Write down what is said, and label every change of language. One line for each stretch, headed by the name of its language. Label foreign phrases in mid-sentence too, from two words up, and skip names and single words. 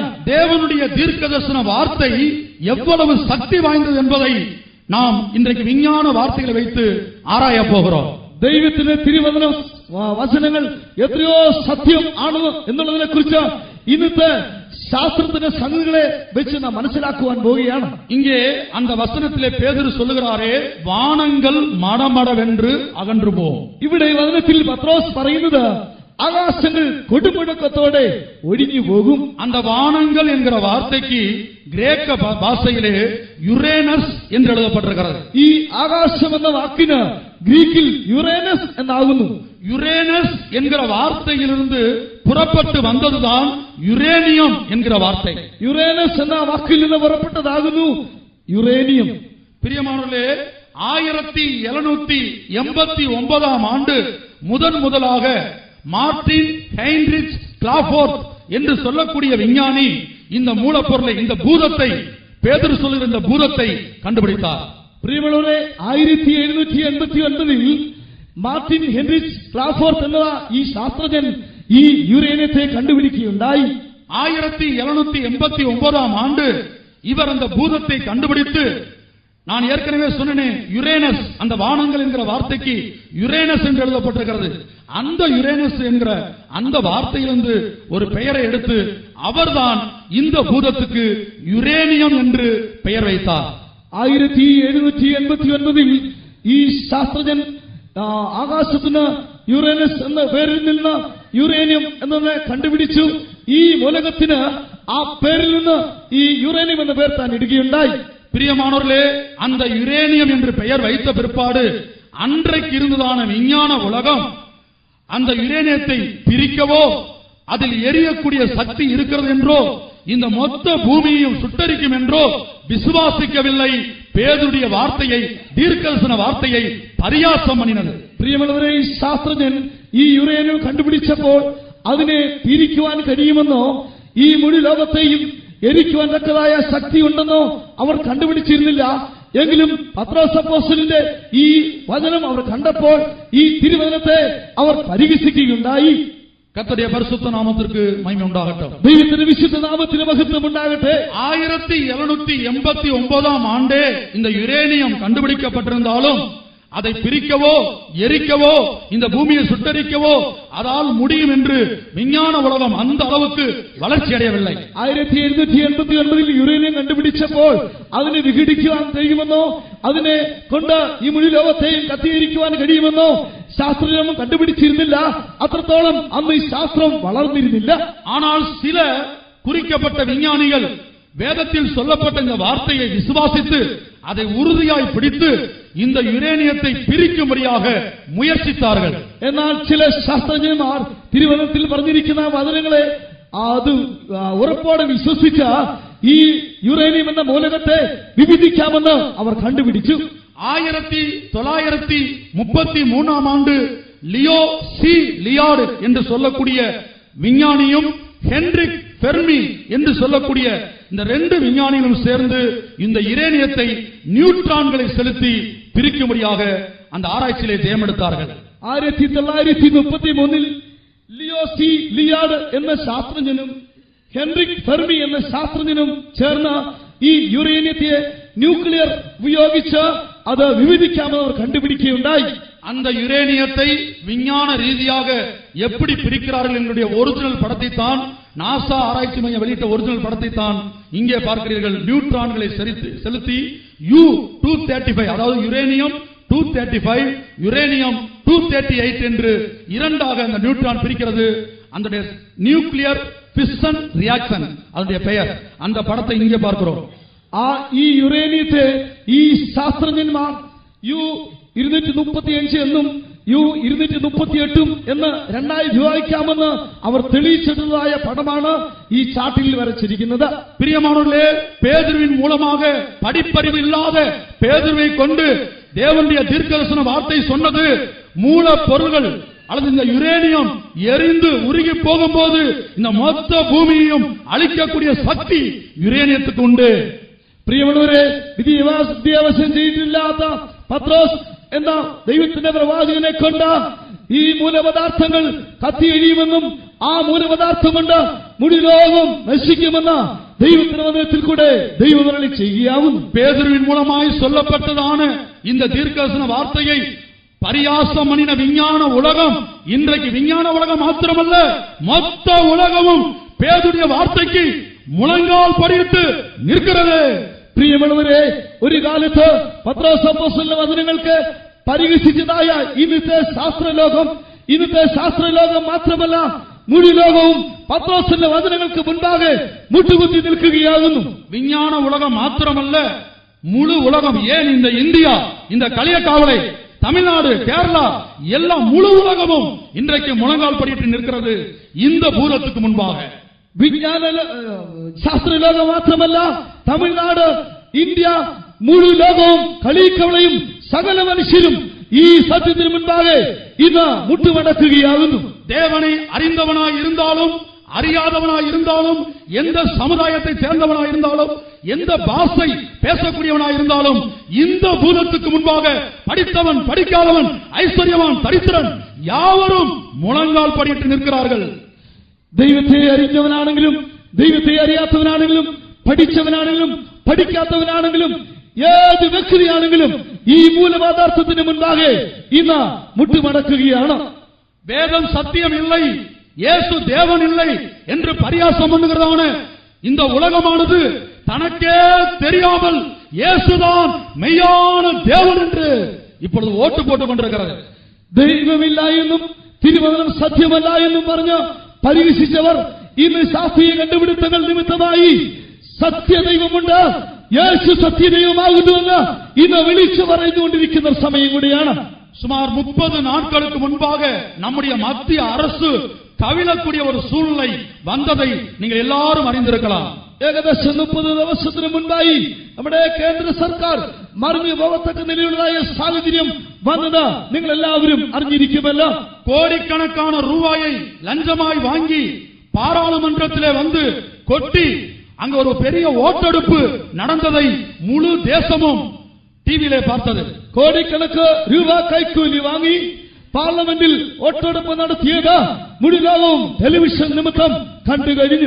Tamil: தேவனுடைய தீர்க்கதரிசன வார்த்தை எவ்வளவு சக்தி வாய்ந்தது என்பதை நாம் இன்றைக்கு விஞ்ஞான வார்த்தைகளை வைத்து ஆராய போகிறோம்.
Malayalam: ദൈവത്തിന്റെ തിരുവചന വചനങ്ങൾ എത്രയോ സത്യം ആണ് എന്നുള്ളതിനെ കുറിച്ച് ഇന്നത്തെ ശാസ്ത്രത്തിന്റെ സംഗതികളെ വെച്ച് നാം മനസ്സിലാക്കുവാൻ പോവുകയാണ്.
Tamil: இங்கே அந்த வசனத்திலே பேதுரு சொல்லுகிறாரே, வானங்கள் மடமடவென்று அகன்று போகும்.
Malayalam: ഇവിടെ വചനത്തിൽ പത്രോസ് പറയുന്നത് ആകാശങ്ങൾ കൊടുമുഴക്കത്തോടെ ഒഴിഞ്ഞു പോകും.
Tamil: அந்த வானங்கள் என்கிற வார்த்தைக்கு கிரேக்க பாஷையிலே யுரேனஸ் என்று எழுதப்பட்டிருக்கிறது.
Malayalam: ഈ ആകാശം എന്ന വാക്കിന് ഗ്രീക്കിൽ യുറേനസ് എന്നാകുന്നു.
Tamil: யுரேனஸ் என்கிற வார்த்தையிலிருந்து புறப்பட்டு வந்ததுதான் யுரேனியம் என்கிற வார்த்தை.
Malayalam: യുറേനസ് എന്ന വാക്കിൽ നിന്ന് പുറപ്പെട്ടതാകുന്നു യുറേനിയം.
Tamil: பிரியமானவர்களே, 1789 ஆண்டு முதலாக மார்டின் ஹெயின்ரிச் கிளாஃபோர்ட் என்று சொல்லக்கூடிய விஞ்ஞானி இந்த மூலப்பொருளை, இந்த பூதத்தை, பேதுரு சொல்லுகிற இந்த பூதத்தை கண்டுபிடித்தார்.
Malayalam: പ്രിയമുള്ളവരെ, 1789 മാർട്ടിൻ ഹെൻറിച്ച് ക്ലാഫോർത്ത് എന്ന ഈ ശാസ്ത്രജ്ഞൻ ഈ യുറേനിയത്തെ കണ്ടുപിടിക്കുകയുണ്ടായി.
Tamil: 1789 ஆண்டு இவர் அந்த பூதத்தை கண்டுபிடித்து, நான் ஏற்கனவே சொன்னேன், யுரேனஸ், அந்த வானங்கள் என்கிற வார்த்தைக்கு யுரேனஸ் என்று எழுதப்பட்டிருக்கிறது. அந்த யுரேனஸ் என்கிற அந்த வார்த்தையிலிருந்து ஒரு பெயரை எடுத்து அவர்தான் இந்த பூதத்துக்கு யுரேனியம் என்று பெயர் வைத்தார்.
Malayalam: 1789 ഈ ശാസ്ത്രജ്ഞൻ ആകാശത്തിന് യുറേനസ് എന്ന പേരിൽ നിന്ന് യുറേനിയം എന്നതിനെ കണ്ടുപിടിച്ചു. ഈ മൂലകത്തിന് ആ പേരിൽ നിന്ന് ഈ യുറേനിയം എന്ന പേർ താൻ ഇടുകയുണ്ടായി.
Tamil: பிரியமானவர்களே, அந்த யுரேனியம் என்று பெயர் வைத்த பிற்பாடு அன்றைக்கு இருந்ததான விஞ்ஞான உலகம் அந்த யுரேனியத்தை பிரிக்கவோ அதில் எரியக்கூடிய சக்தி இருக்கிறது என்றோ இந்த மொத்த பூமியையும் சுட்டரிக்கும் என்றோ விசுவாசிக்கவில்லை. பேதுருடைய வார்த்தையை, தீர்க்கதரிசன வார்த்தையை பரியாசம் பண்ணினது.
Malayalam: പ്രിയമുള്ളവരെ, ഈ ശാസ്ത്രജ്ഞൻ ഈ യുറേനിയം കണ്ടുപിടിച്ചപ്പോൾ അതിനെ പിരിക്കുവാൻ കഴിയുമെന്നോ ഈ മുഴു ലോകത്തെയും എരിക്കുവാൻ തക്കതായ ശക്തി ഉണ്ടെന്നോ അവർ കണ്ടുപിടിച്ചിരുന്നില്ല. എങ്കിലും പത്രോസ് അപ്പോസ്തലന്റെ ഈ വചനം അവർ കണ്ടപ്പോൾ ഈ തിരുവചനത്തെ അവർ പരിഹസിക്കുകയുണ്ടായി.
Tamil: கர்த்தருடைய பரிசுத்த நாமத்திற்கு மகிமை உண்டாகட்டும்.
Malayalam: ദൈവത്തിന്റെ വിശുദ്ധ നാമത്തിന് മഹത്വം ഉണ്ടാകട്ടെ.
Tamil: 1789 ஆண்டே இந்த யுரேனியம் கண்டுபிடிக்கப்பட்டிருந்தாலும் அதை பிரிக்கவோ எரிக்கவோ இந்த பூமியை சுட்டரிக்கவோ அதால் முடியும் என்று விஞ்ஞான உலகம் அந்த அளவுக்கு வளர்ச்சி அடையவில்லை.
Malayalam: 1789 യുറേനിയം കണ്ടുപിടിച്ചപ്പോൾ അതിനെ വിഘടിക്കുവാൻ കഴിയുമെന്നോ അതിനെ കൊണ്ട് ഈ മുഴു ലോകത്തെയും കത്തിയിരിക്കുവാൻ കഴിയുമെന്നോ ശാസ്ത്രജ്ഞർ കണ്ടുപിടിച്ചിരുന്നില്ല. അത്രത്തോളം അന്ന് ഈ ശാസ്ത്രം വളർന്നിരുന്നില്ല.
Tamil: ஆனால் சில குறிக்கப்பட்ட விஞ்ஞானிகள் வேதத்தில் சொல்லப்பட்ட இந்த வார்த்தையை விசுவாசித்து அதை உறுதியாய் பிடித்து இந்த யுரேனியத்தை பிரிக்கும்படியாக முயற்சித்தார்கள்.
Malayalam: എന്നാൽ ചില ശാസ്ത്രജ്ഞന്മാർ തിരുവചനത്തിൽ പറഞ്ഞിരിക്കുന്ന വചനങ്ങളെ അത് ഉറപ്പോടെ വിശ്വസിച്ച ഈ യുറേനിയം എന്ന മൂലകത്തെ വിഭജിക്കാമെന്ന് അവർ കണ്ടുപിടിച്ചു.
Tamil: 1933 ஆண்டு லியோ சி லியார்ட் என்று சொல்லக்கூடிய விஞ்ஞானியும் ஹென்ரிக் ஃபெர்மி என்று சொல்லக்கூடிய இந்த ரெண்டு விஞ்ஞானிகளும் சேர்ந்து இந்த யுரேனியத்தை நியூட்ரான்களை செலுத்தி பிரிக்கும்படியாக அந்த ஆராய்ச்சியிலே ஜெயமெடுத்தார்கள்.
Malayalam: 1933 ലിയോ സി ലിയാഡ് എന്ന ശാസ്ത്രജ്ഞനും ഹെൻറിക് ഫെർമി എന്ന ശാസ്ത്രജ്ഞനും ചേർന്ന് ഈ യുറേനിയത്തെ ന്യൂക്ലിയർ ഉപയോഗിച്ച് അത് വിഭജിക്കാമെന്ന് അവർ കണ്ടുപിടിക്കുകയുണ്ടായി.
Tamil: அந்த யுரேனியத்தை விஞ்ஞான ரீதியாக எப்படி பிரிக்கிறார்கள் என்னுடைய ஒரிஜினல் படத்தை தான் நாசா ஆராய்ச்சி மையம் வெளியிட்ட ஒரிஜினல் படத்தை தான் இங்கே பார்க்கிறீர்கள். நியூட்ரான்களை செலுத்தி U-235 அதாவது யுரேனியம் 235 யுரேனியம் 238 என்று இரண்டாக அந்த நியூட்ரான் பிரிக்கிறது. அந்த
English: nuclear fission reaction
Tamil: அதனுடைய பெயர். அந்த படத்தை இங்கே பார்க்கிறோம்.
Malayalam: ഈ യുറേനിയത്തെ ഈ ശാസ്ത്രജ്ഞന്മാർ U-235 എന്നും U-238 എന്ന് രണ്ടായി വിഭജിക്കാമെന്ന് അവർ തെളിയിച്ചതായ പടമാണ് ഈ ചാർട്ടിൽ വരച്ചിരിക്കുന്നത്.
Tamil: பிரியமானவர்களே, பேதுருவின் மூலமாக படிப்பறிவு இல்லாத பேதுருவை கொண்டு தேவனுடைய தீர்க்கதரிசன வார்த்தை சொன்னது மூல பொருள்கள் அல்லது இந்த யுரேனியம் எரிந்து உருகி போகும்போது இந்த மொத்த பூமியையும் அழிக்கக்கூடிய சக்தி யுரேனியத்துக்கு உண்டு.
Malayalam: പ്രിയമുള്ളവരെ, വിദ്യാഭ്യാസം ചെയ്തിട്ടില്ലാത്ത പത്രോസ് എന്ന ദൈവത്തിന്റെ പ്രവാചകനെ കൊണ്ട് ഈ മൂലപദാർത്ഥങ്ങൾ കത്തിയെഴിയുമെന്നും ആ മൂലപദാർത്ഥം കൊണ്ട് മുഴു ലോകം നശിക്കുമെന്ന ദൈവത്തിന്റെ വചനത്തിൽ കൂടെ ദൈവമരുളി ചെയ്യുകയാവുന്നു.
Tamil: பேதுருவின் மூலமாய் சொல்லப்பட்டதான இந்த தீர்க்கதரிசன வார்த்தையை பரியாசம் பண்ணின விஞ்ஞான உலகம் இன்றைக்கு விஞ்ஞான உலகம் மாத்திரமல்ல மொத்த உலகமும் பேதுருடைய வார்த்தைக்கு முழங்கால் படியிட்டு நிற்கிறது.
Malayalam: പ്രിയമുള്ളവരെ, ഒരു കാലത്ത് പത്രോസ് അപ്പോസ്തലന്റെ വചനങ്ങൾക്ക് പരിഹസിച്ചതായ ഇന്നത്തെ ശാസ്ത്രലോകം മാത്രമല്ല മുഴു ലോകവും പത്രോസിന്റെ വചനങ്ങൾക്ക് മുൻപാകെ മുട്ടുകുത്തി നിൽക്കുകയാകുന്നു.
Tamil: விஞ்ஞான உலகம் மாத்திரமல்ல முழு உலகம், ஏன் இந்த இந்தியா, இந்த களியக்காவலை, தமிழ்நாடு, கேரளா எல்லாம் முழு உலகமும் இன்றைக்கு முழங்கால் படியிட்டு நிற்கிறது இந்த பூதத்துக்கு முன்பாக.
Malayalam: വിജ്ഞാന ശാസ്ത്രലോകം മാത്രമല്ല തമിഴ്നാട്, ഇന്ത്യ, മുഴു ലോകവും കളിക്കവളയും സകല മനുഷ്യരും ഈ സത്യത്തിന് മുൻപാകെ ഇന്ന് മുട്ടുമടക്കുകയാകുന്നു.
Tamil: தேவனை அறிந்தவனாய் இருந்தாலும் அறியாதவனாய் இருந்தாலும் எந்த சமுதாயத்தை சேர்ந்தவனாய் இருந்தாலும் எந்த பாஷை பேசக்கூடியவனாய் இருந்தாலும் இந்த பூதத்துக்கு முன்பாக படித்தவன் படிக்காதவன் ஐஸ்வர்யவான் தரித்திரன் யாவரும் முழங்கால் படியிட்டு நிற்கிறார்கள்.
Malayalam: ദൈവത്തെ അറിഞ്ഞവനാണെങ്കിലും ദൈവത്തെ അറിയാത്തവനാണെങ്കിലും പഠിച്ചവനാണെങ്കിലും പഠിക്കാത്തവനാണെങ്കിലും ഏത് വ്യക്തിയാണെങ്കിലും ഈ മൂലപദാർത്ഥത്തിന് മുൻപാകെ ഇന്ന് മുട്ടുമടക്കുകയാണ്.
Tamil: வேதம் சத்தியம் இல்லை, இயேசு தேவன் இல்லை என்று பரியாசம் பண்ணுகிறதான இந்த உலகமானது தனக்கே தெரியாமல் இயேசுதான் மெய்யான தேவன் என்று இப்பொழுது ஓட்டு போட்டுக் கொண்டிருக்கிறது.
Malayalam: ദൈവമില്ല എന്നും തിരുവചനം സത്യമല്ല എന്നും പറഞ്ഞ് പരിഹസിച്ചവർ ഇന്ന് ശാസ്ത്രീയ കണ്ടുപിടുത്തങ്ങൾ നിമിത്തമായി സത്യദൈവമുണ്ട്, യേശു സത്യദൈവമാകുന്നുവെന്ന് ഇന്ന് വിളിച്ചു പറഞ്ഞുകൊണ്ടിരിക്കുന്ന സമയം കൂടിയാണ്.
Tamil: சுமார் 30 நாட்களுக்கு முன்பாக நம்முடைய மத்திய அரசு கவிழக்கூடிய ஒரு சூழ்நிலை வந்ததை நீங்கள் எல்லாரும் அறிந்திருக்கலாம்.
Malayalam: ഏകദേശം 30 ദിവസത്തിന് മുൻപായി നമ്മുടെ കേന്ദ്ര സർക്കാർ മറിഞ്ഞു പോകത്തക്ക നിലയിലുള്ളതായ സാഹചര്യം വന്നത് നിങ്ങൾ എല്ലാവരും അറിഞ്ഞിരിക്കുമല്ലോ.
Tamil: கோடிக்கணக்கான ரூபாயை லஞ்சமாய் வாங்கி பாராளுமன்றத்திலே வந்து கொட்டி அங்க ஒரு பெரிய ஓட்டெடுப்பு நடந்ததை முழு தேசமும் டிவியிலே பார்த்தது.
Malayalam: കോടിക്കണക്ക് രൂപ കൈക്കൂലി വാങ്ങി പാർലമെന്റിൽ വോട്ടെടുപ്പ് നടത്തിയത് മുഴു ലോകവും ടെലിവിഷൻ നിമിത്തം കണ്ടു കഴിഞ്ഞു.